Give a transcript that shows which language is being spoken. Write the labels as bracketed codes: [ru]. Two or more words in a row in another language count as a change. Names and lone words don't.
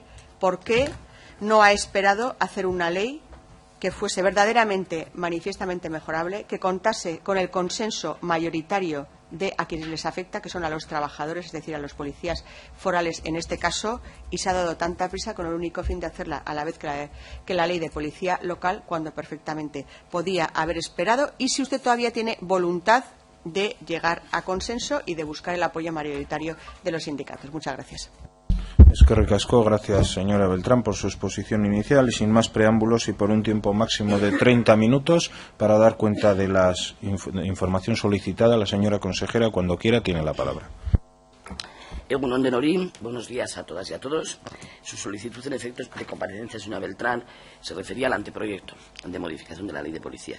[es] por qué no ha esperado hacer una ley que fuese verdaderamente, manifiestamente mejorable, que contase con el consenso mayoritario de a quienes les afecta, que son a los trabajadores, es decir, a los policías forales en este caso, y se ha dado tanta prisa con el único fin de hacerla a la vez que la ley de policía local, cuando perfectamente podía haber esperado, y si usted todavía tiene voluntad de llegar a consenso y de buscar el apoyo mayoritario de los sindicatos. Muchas gracias. [eu] Eskerrik asko, [es] gracias señora Beltrán por su exposición inicial y sin más preámbulos y por un tiempo máximo de 30 minutos para dar cuenta de la información solicitada. La señora consejera, cuando quiera, tiene la palabra. [eu] Egunon Denori, [es] buenos días a todas y a todos. Su solicitud en efectos de comparecencia, señora Beltrán, se refería al anteproyecto de modificación de la Ley de Policías.